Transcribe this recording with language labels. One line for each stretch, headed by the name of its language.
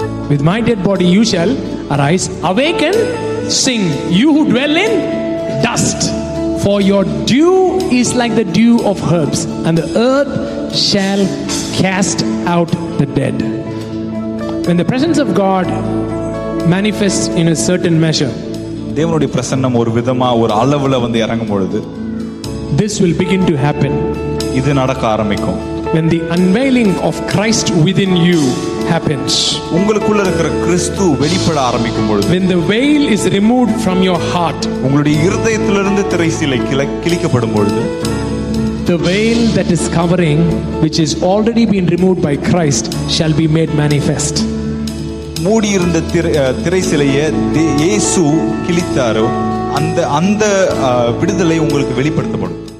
English: With my dead body, you shall arise. Awaken, sing, you who dwell in dust. For your dew is like the dew of herbs, and the earth shall cast out the dead. When the presence of God manifests in a certain measure,
Tamil: தேவனுடைய பிரசன்னம் ஒரு விதமா ஒரு அளவுல வந்து இறங்கும் பொழுது
English: this will begin to happen.
Tamil: இது நடக்க ஆரம்பிக்கும்.
English: When the unveiling of Christ within you happens,
Tamil: உங்களுக்குள்ள இருக்கிற கிறிஸ்து வெளிப்பட ஆரம்பிக்கும் பொழுது,
English: when the veil is removed from your heart,
Tamil: உங்களுடைய இருதயத்திலிருந்து திரைச்சீலை கிழிக்கப்படும் பொழுது,
English: the veil that is covering, which is already been removed by Christ, shall be made manifest.
Tamil: மூடி இருந்த திரைச்சீலையை இயேசு கிழித்தாரோ அந்த விடுதலை உங்களுக்கு வெளிப்படுத்தப்படும்.